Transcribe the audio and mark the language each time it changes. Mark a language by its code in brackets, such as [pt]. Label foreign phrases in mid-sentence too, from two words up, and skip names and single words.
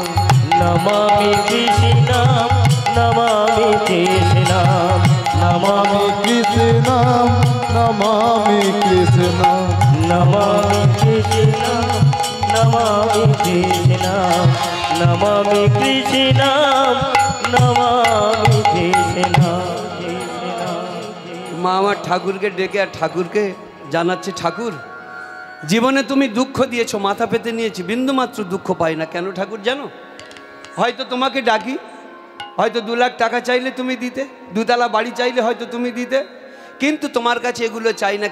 [sa] नमामि कृष्णं, नमामि कृष्णं, नमामि कृष्णं, नमामि कृष्णं, नमामि कृष्णं, नमामि कृष्णं, नमामि कृष्णं, नमामि कृष्णं। [bn] মা আমার ঠাকুরকে ডেকে আর ঠাকুরকে জানাচ্ছে, ঠাকুর জীবনে তুমি দুঃখ দিয়েছো, মাথা পেতে নিয়েছি, বিন্দুমাত্র দুঃখ পাই না। কেন ঠাকুর জানো? হয়তো তোমাকে ডাকি, হয়তো 2 লাখ টাকা চাইলে তুমি দিতে, 2 তলা বাড়ি চাইলে হয়তো তুমি দিতে, কিন্তু তোমার কাছে এগুলো চাই না।